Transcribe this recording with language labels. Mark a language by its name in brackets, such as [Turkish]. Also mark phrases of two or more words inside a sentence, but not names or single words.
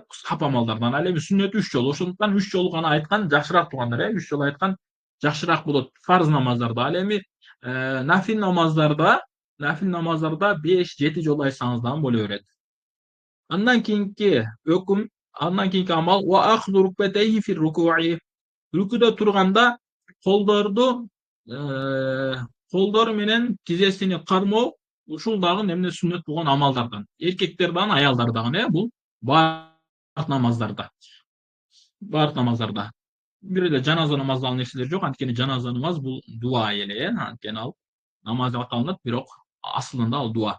[Kyrgyz] Сап амалдардан. Ал эми сүннөт 3 жол. Ошондуктан 3 жолу гана айткан жакшыраак туугандар, 3 жолу айткан жакшыраак болот фарз намаздарда. Ал эми нафил намаздарда 5-7 жолу айтсаңыз да боло берет. Андан кийинки өкүм, андан кийинки амал [Arabic] وأخذ ركبتيه في الركوع. [Kyrgyz] Рукуда турганда колдорду менен тизесини кармоо ушул дагы эмне? Сүннөт болгон амалдардан. Эркектер дагы, аялдар дагы бул баардык намаздарда. Бир эле жаназа намазында ал нерселер жок, анткени жаназа намаз бул дуа эле, анткени ал намазга кылынат, бирок асылында ал дуа.